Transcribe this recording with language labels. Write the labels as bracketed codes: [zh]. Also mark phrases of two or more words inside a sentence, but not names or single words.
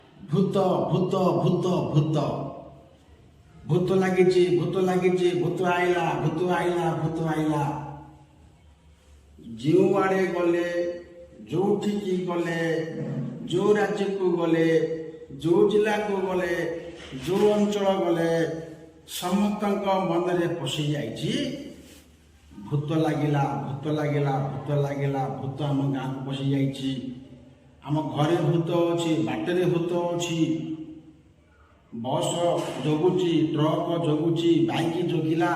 [or] ଭୂତ ଭୂତ ଭୂତ ଭୂତ ଭୂତ ଲାଗିଛି ଭୂତ ଲାଗିଛି ଭୂତ ଆଇଲା ଭୂତ ଆଇଲା ଭୂତ ଆଇଲା। ଯେଉଁଆଡ଼େ ଗଲେ ଯେଉଁଠିକି ଗଲେ ଯେଉଁ ରାଜ୍ୟକୁ ଗଲେ ଯେଉଁ ଜିଲ୍ଲାକୁ ଗଲେ ଯେଉଁ ଅଞ୍ଚଳ ଗଲେ ସମସ୍ତଙ୍କ ମନରେ ପଶି ଯାଇଛି ଭୂତ ଲାଗିଲା ଭୂତ ଲାଗିଲା ଭୂତ ଲାଗିଲା ଭୂତ ଆମ ଗାଁକୁ ପଶି ଯାଇଛି, ଆମ ଘରେ ଭୂତ ଅଛି, ବାଟରେ ଭୂତ ଅଛି, ବସ୍ ଜଗୁଛି, ଟ୍ରକ୍ ଜଗୁଛି, ବାଇକ୍ ଜଗିଲା।